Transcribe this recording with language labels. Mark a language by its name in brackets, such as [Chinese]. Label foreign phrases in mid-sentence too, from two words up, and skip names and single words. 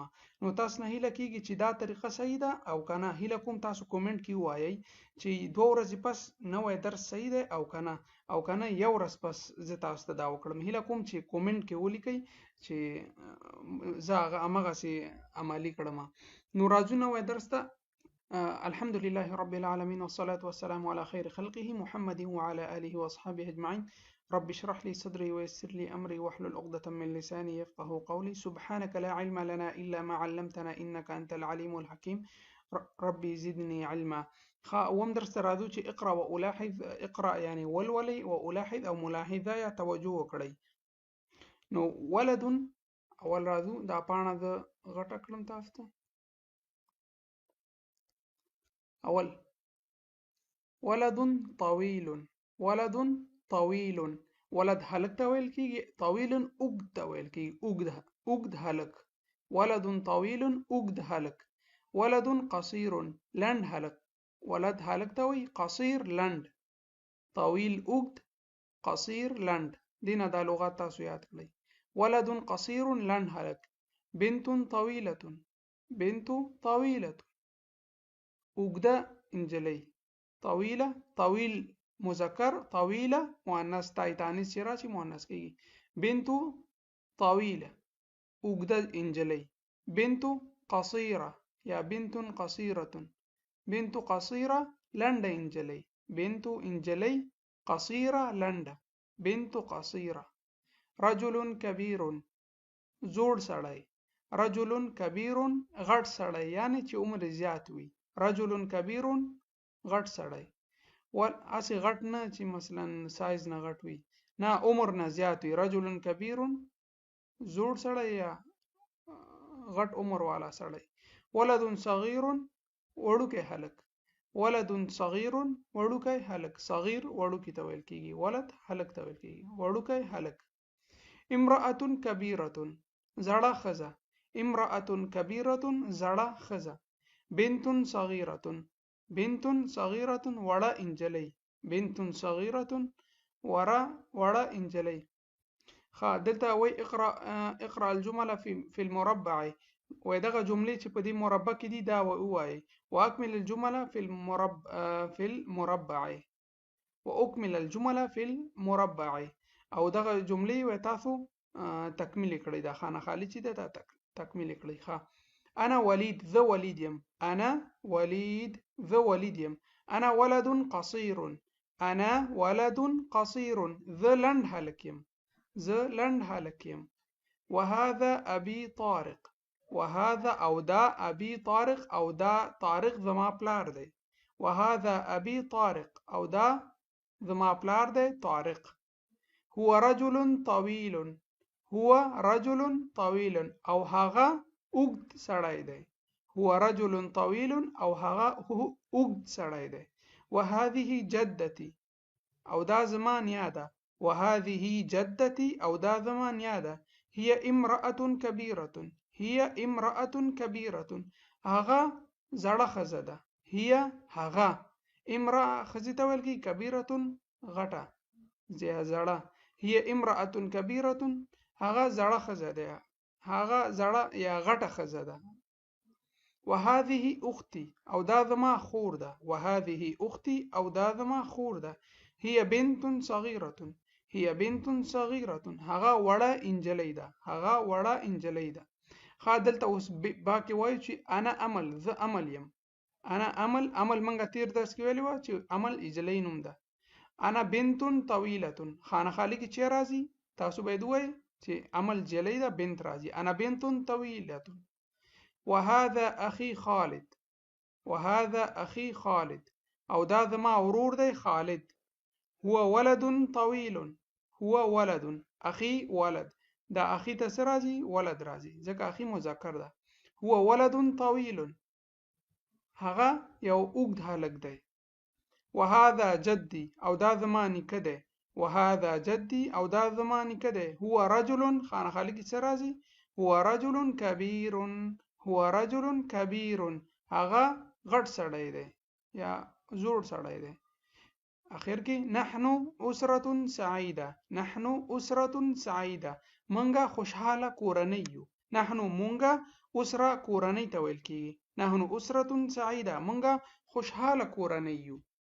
[Pashto] نو تاسو نه هیله کیږي چې دا طریقه صحیح ده او کنه. هیله کوم تاسو کومنټ کې وایي چې دوه ورځې پس نوې درس صحیح ده او کنه یو ورځ پس زه تاسو ته دا وکړم. هیله کوم چې کومنټ کې ولیکئ چې زه هغه همغسې عملي کړم. نو راځو نوې درس ته. [Arabic] الحمد لله رب العالمين والصلاة والسلام على خير خلقه محمد وعلى آله وأصحابه أجمعين. رب اشرح لي صدري ويسر لي أمري واحلل عقدة من لساني يفقه قولي. سبحانك لا علم لنا إلا ما علمتنا إنك أنت العليم الحكيم. ربي زدني علما. [Pashto] اوم درس راځو چې [Arabic] اقرا والاحظ. [Pashto] اقرا يعني ولولي، والاحظ او ملاحظه یا توجه وکړئ. نو ولد اول راځو دا پاڼه د غټه کړم تاسو ته. [Arabic] اول ولد طويل. ولد طويل. [Pashto] ولد هلک ته ویل کیږي، طويل اوږد ته ویل کیږي، اوږد هلک. [Arabic] ولد طويل [Pashto] اوږد هلک. [Arabic] ولد قصير [Pashto] لنډ هلک. ولد هلک ته وی، قصير لنډ. طويل اوږد، قصير لنډ. دینه دا لغات تاسو یاد کړئ. [Arabic] ولد قصير [Pashto] لنډ هلک. [Arabic] بنت طويلة. بنت طويلة [Pashto] اوږده انجلۍ. [Arabic] طويله طويل [Pashto] مذکر، طويله مؤنث، تای تانیث چې راشي مؤنث کیږي. [Arabic] بنت طويله [Pashto] اوږده انجلۍ. [Arabic] بنت قصيره یا بنت قصيره. بنت قصيره [Pashto] لنډه انجلۍ. بنت انجلۍ، قصيره لنډه. [Arabic] بنت قصيره. رجل كبير [Pashto] زوړ سړی. [Arabic] رجل كبير [Pashto] غټ سړی، یعنی چې عمر زیات وي. [Arabic] رجل كبير [Pashto] غټ سړی. اسی غټ نه چې مثلا سایز نه غټ وي، نه عمر نه زیات وي. [Arabic] رجل كبير [Pashto] زوړ سړی یا غټ عمر والا سړی. [Arabic] ولد صغير [Pashto] وړوکی هلک. [Arabic] ولد صغير [Pashto] وړوکی هلک. صغیر وړوکی ته ویل کیږي، ولد هلک ته ویل کیږي، وړوکی هلک. [Arabic] امرأة كبيرة [Pashto] زړه ښځه. [Arabic] امرأة كبيرة [Pashto] زړه ښځه. [Arabic] بنت صغيرة. بنت صغيرة [Pashto] وړه انجلۍ. [Arabic] بنت صغيرة [Pashto] وړه انجلۍ. دلته وی [Arabic] اقرأ الجمل في المربع. [Pashto] وای دغه جملې چې په دې مربع کې دي دا وایي. [Arabic] واکمل الجمل في المربع. واکمل الجمل في المربع. [Pashto] او دغه جملې وای تاسو تکمیل کړئ. دا خانه خالی چې ده تکمیل کړئ. [Arabic] انا وليد [Pashto] ذا وليد يم. [Arabic] انا وليد [Pashto] ذا وليد يم. [Arabic] انا ولد قصير. انا ولد قصير [Pashto] ذا لنډ هلک يم. ذا لنډ هلک يم. [Arabic] وهذا ابي طارق. [Pashto] وهذا او دا [Arabic] ابي طارق [Pashto] او دا طارق زما پلار دی. [Arabic] وهذا أبي طارق، [Pashto] أو دا زما پلار دی طارق. [Arabic] هو رجل طويل، هو رجل طويل، [Pashto] او هغه اوږد سړی دی. [Arabic] هو رجل طويل، [Pashto] او هغه اوږد سړی دی. [Arabic] وهذه جدتي، [Pashto] او دا زما نیا ده. [Arabic] وهذه جدتي، [Pashto] او دا زما نیا ده. [Arabic] هي امرأة كبيرة، هي امرأة كبيرة، [Pashto] هغه زړه ښځه ده. هي هغه امرأة ښځې ته ویل کېږي، کبیرة غټه زړه. [Arabic] هي امرأة كبيرة، [Pashto] هغه زړه ښځه ده، هغه زړه یا غټه ښځه ده. [Arabic] وهذه اختي، [Pashto] او دا زما خور ده. [Arabic] وهذه اختي، [Pashto] او دا زما خور ده. [Arabic] هي بنت صغيرة، هي بنت صغيرة، [Pashto] هغه وړه انجلۍ ده، هغه وړه انجلۍ ده. ښه دلته اوس باقي وایو چې [Arabic] انا عمل، [Pashto] زه عمل یم. [Arabic] انا عمل، [Pashto] عمل منګه تیر درس کې ویلی وه چې عمل انجلۍ نوم ده. [Arabic] انا بنت طويلة، [Pashto] خانه خالی کې چې راځي تاسو باید وایئ چې عمل جلۍ ده، بنت راځي. [Arabic] انا بنت طويلة. وهذا اخي خالد، وهذا اخي خالد، [Pashto] او دا زما ورور دی خالد. [Arabic] هو ولد طويل، هو ولد، اخي ولد، [Pashto] دا اخي ته څه راځي؟ ولد راځي، ځکه اخي مذکر ده. [Arabic] هو ولد طويل، [Pashto] هغه یو اوږد هلک دی. [Arabic] وهذا جدي، [Pashto] او دا زما نیکه دی. [Arabic] وهذا جدي، [Pashto] او دا زما نیکه دی. [Arabic] هو رجل، [Pashto] خانه خالی کې څه راځي؟ [Arabic] هو رجل كبير، هو رجل كبير، [Pashto] هغه غټ سړی دی یا زوړ سړی دی. اخر کې [Arabic] نحن اسرة سعيدة، نحن اسرة سعيدة، [Pashto] منګه خوشحاله کورنۍ یو. نحن مونږه، اسره کورنۍ ته ویل کېږي. [Arabic] نحن اسرة سعيدة، [Pashto] منګه خوشحاله کورنۍ یو.